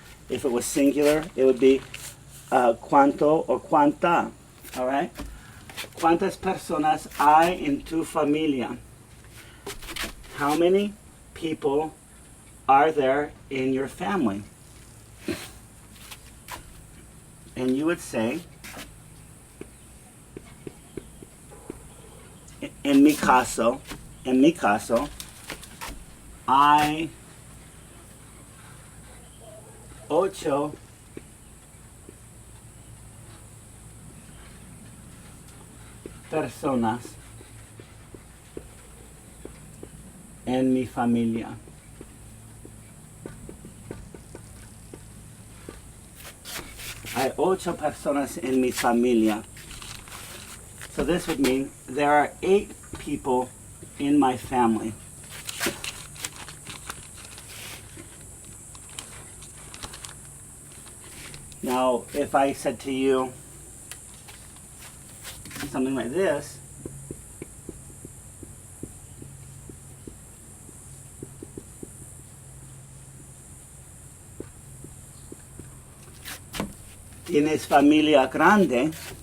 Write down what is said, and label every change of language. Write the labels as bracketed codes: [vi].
[en] If it was singular, it would be cuánto or cuánta. All right? [es] ¿Cuántas personas hay en tu familia? [en] How many people are there in your family? And you would say, [es] en mi caso, hay 8 personas en mi familia. Hay 8 personas en mi familia. [en] So this would mean there are 8 people in my family. Now, if I said to you something like this, [es] ¿tienes familia grande?